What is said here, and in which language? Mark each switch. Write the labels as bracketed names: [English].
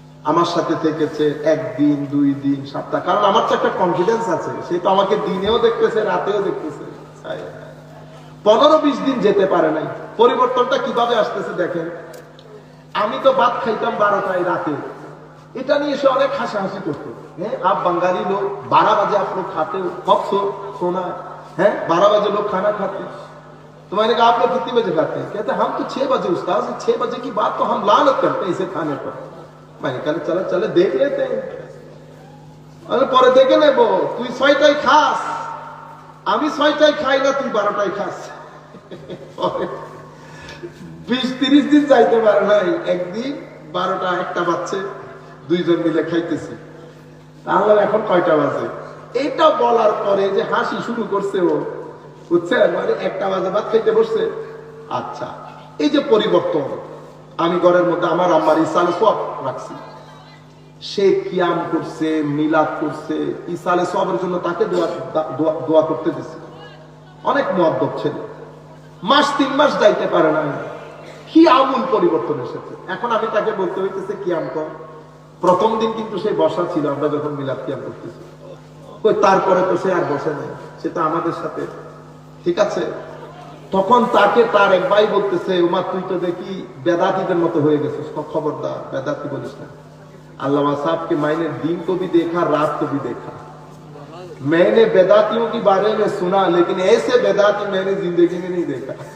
[Bangla] আমার সাথে থেকেছে 1 দিন 2 দিন সপ্তাহ, কারণ আমার তো একটা কনফিডেন্স আছে, সে তো আমাকে দিনেও দেখতেছে রাতেও দেখতেছে। 15-20 দিন যেতে পারে নাই। পরিবর্তনটা কিভাবে আসতেছে দেখেন। আমি তো ভাত খাইতাম 12টায় রাতে, এটা নিয়ে সে অনেক হাসাহাসি করতো। [Hindi] হ্যাঁ, আপ বাঙালি লোক, 12 বাজে आप लोग खाते हो, कब सोना है, 12 बजे लोग खाना खाते। तो मैंने कहा आप लोग कितने बजे खाते हैं? कहते हम तो 6 बजे उस्ताद, 6 बजे की बात तो हम लानत करते हैं इसे खाने पर। मैंने कहा चले देख लेते हैं। [Bangla] अरे পরে দেখে নেব, তুই 6টায় খাস, আমি 6টায় খাই না, তুই 12টায় খাস। 20-30 দিন যাইতে পারে নাই, একদিন 12টা 1টা বাজছে, 2 জন মিলে খাইতেছি। তাহলে এখন কয়টা বাজে? এটা বলার পরে যে হাসি শুরু করছে ও, বুঝছেন, মানে 1টা বাজে ভাত খাইতে বসছে। আচ্ছা, এই যে পরিবর্তন, আমি ঘরের মধ্যে আমার আম্মার ইসালে সব রাখছি, সে কিয়াম করছে, মিলাদ করছে, ইসালে সবের জন্য তাকে দোয়া করতে দিছে। অনেক মুআদ্দব ছেলে, মাস 3 মাস যাইতে পারে না, কি আমূল পরিবর্তন এসেছে। এখন আমি তাকে বলতে হইতেছে কিয়াম কর। প্রথম দিন কিন্তু সে বসা ছিল, আমরা যখন মিলাদ কিয়াম করতেছি, তারপরে তো সে আর বসে নাই, সে তো আমাদের সাথে, ঠিক আছে। তখন তাকে তার এক ভাই বলতেছে, উমা তুই তো দেখি বেদাতিদের মতো হয়ে গেছিস, খবরদার বেদাতি বলিস না। [Hindi] अल्लामा साहब के मायने दिन को भी देखा, रात को भी देखा। मैंने बेदातियों के बारे में सुना, लेकिन ऐसे बेदाती मैंने जिंदगी में नहीं देखा।